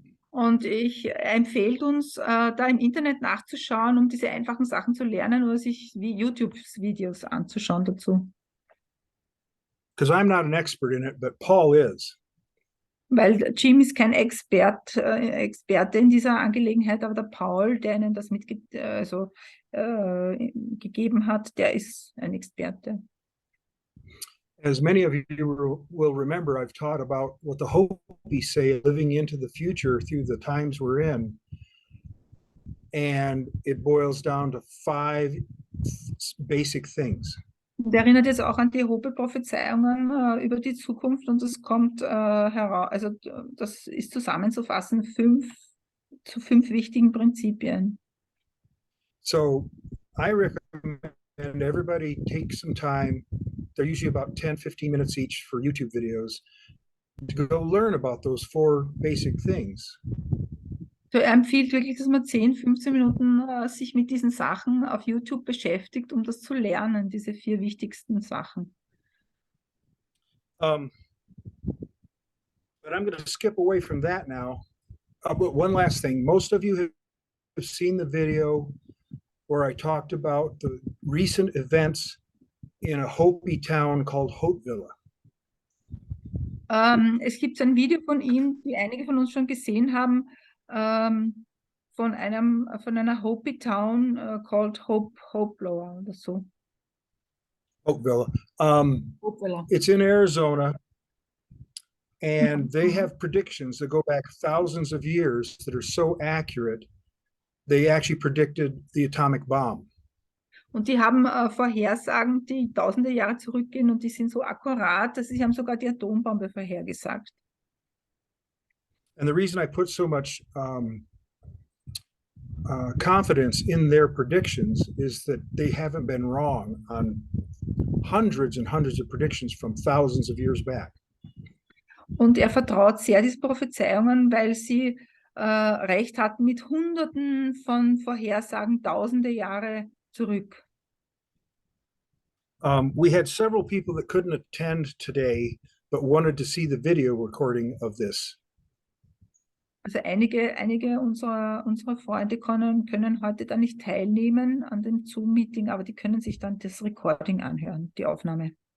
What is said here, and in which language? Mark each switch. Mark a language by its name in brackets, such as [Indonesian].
[German] Und ich empfehle uns, da im Internet nachzuschauen, um diese einfachen Sachen zu lernen oder sich wie YouTube-Videos anzuschauen dazu. [English] Because I'm not an expert in it, but Paul is. [German] Weil Jim ist kein Experte in dieser Angelegenheit, aber der Paul, der ihnen das gegeben hat, der ist ein Experte. [English] As many of you will remember, I've taught about what the Hopi say, living into the future through the times we're in. And it boils down to 5 basic things. [German] Und erinnert jetzt auch an die Hopi-Prophezeiungen über die Zukunft und das kommt heraus, also das ist zusammenzufassen zu 5 wichtigen Prinzipien. [English] So I recommend everybody take some time. They're usually about 10, 15 minutes each for YouTube videos to go learn about those 4 basic things. [German] So, er empfiehlt wirklich, dass man 10, 15 Minuten sich mit diesen Sachen auf YouTube beschäftigt, um das zu lernen, diese 4 wichtigsten Sachen. [English] But I'm going to skip away from that now. But one last thing. Most of you have seen the video where I talked about the recent events in a Hopi town called Hopevilla. [German] Es gibt ein Video von ihm, die einige von uns schon gesehen haben, von einer Hopi Town called Hopevilla oder so. Hopevilla. Hopevilla. [English] It's in Arizona, and they have predictions that go back thousands of years that are so accurate, they actually predicted the atomic bomb. [German] Und die haben Vorhersagen, die tausende Jahre zurückgehen und die sind so akkurat, dass sie haben sogar die Atombombe vorhergesagt. [English] And the reason I put so much confidence in their predictions is that they haven't been wrong on hundreds and hundreds of predictions from thousands of years back. [German] Und er vertraut sehr diesen Prophezeiungen, weil sie recht hatten mit Hunderten von Vorhersagen, tausende Jahre zurück. [English] We had several people that couldn't attend today, but wanted to see the video recording of this. [German] Also einige unserer Freunde können heute da nicht teilnehmen an dem Zoom-Meeting, aber die können sich dann das Recording anhören, die Aufnahme.